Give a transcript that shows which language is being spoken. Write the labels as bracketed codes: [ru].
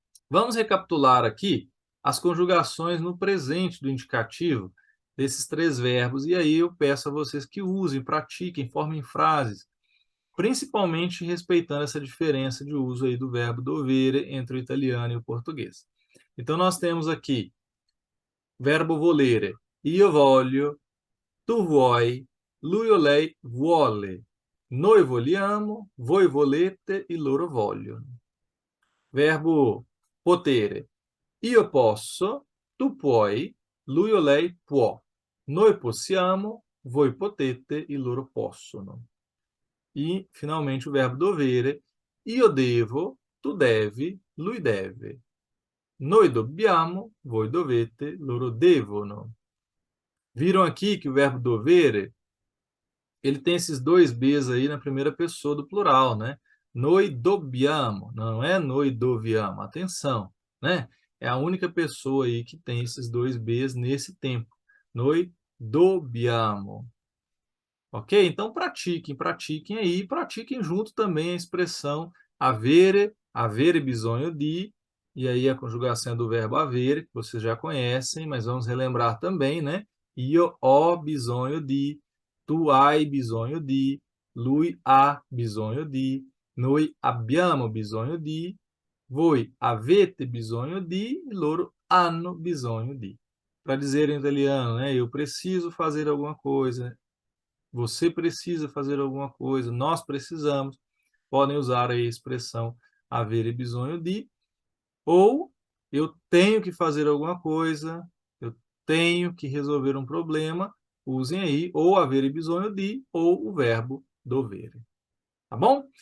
[pt] Vamos recapitular aqui as conjugações no presente do indicativo desses 3 verbos. E aí eu peço a vocês que usem, pratiquem, formem frases, principalmente respeitando essa diferença de uso aí do verbo dovere entre o italiano e o português. Então, nós temos aqui verbo [it] volere, io voglio, tu vuoi, lui o lei vuole, noi vogliamo, voi volete e loro vogliono. Verbo potere, io posso, tu puoi, lui o lei può, noi possiamo, voi potete e loro possono. [pt] E, finalmente, o verbo [it] dovere, io devo, tu devi, lui deve. Noi dobbiamo, voi dovete, loro devono. [pt] Viram aqui que o verbo dovere, ele tem esses 2 Bs aí na primeira pessoa do plural, né? [it] Noi dobbiamo, [pt] não é [it] noi doviamo, [pt] atenção, né? É a única pessoa aí que tem esses 2 Bs nesse tempo. [it] Noi dobbiamo. Ok? [pt] Então pratiquem aí, pratiquem junto também a expressão [it] avere bisogno di, [pt] e aí a conjugação é do verbo avere, que vocês já conhecem, mas vamos relembrar também, né? [it] Io ho bisogno di, tu hai bisogno di, lui ha bisogno di, noi abbiamo bisogno di, voi avete bisogno di, e loro hanno bisogno di. [pt] Para dizer em italiano, né? Eu preciso fazer alguma coisa, você precisa fazer alguma coisa, nós precisamos, podem usar aí a expressão [it] avere bisogno di, [pt] ou eu tenho que fazer alguma coisa, eu tenho que resolver um problema, usem aí ou avere bisogno di ou o verbo dovere. Tá bom?